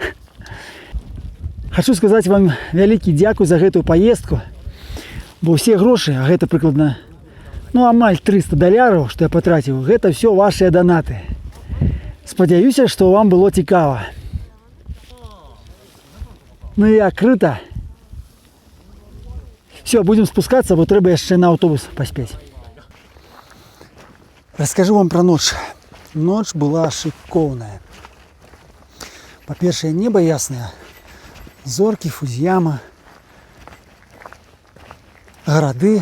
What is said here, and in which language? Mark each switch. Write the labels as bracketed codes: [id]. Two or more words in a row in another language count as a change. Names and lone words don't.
[be] Хачу сказаць вам вялікі дзякуй за гэтую паездку, бо ўсе грошы, а гэта прыкладна, ну, амаль $300, што я патраціў, гэта ўсё вашыя данаты. Спадзяюся, што вам было цікава. Ну як, [ru] круто? Все, будем спускаться, [be] бо трэба яшчэ на аўтобус паспець. Раскажу вам пра ноч. Ноч была шыкоўная. Па-першае, неба яснае. Зоркі, Фудзіяма, гарады.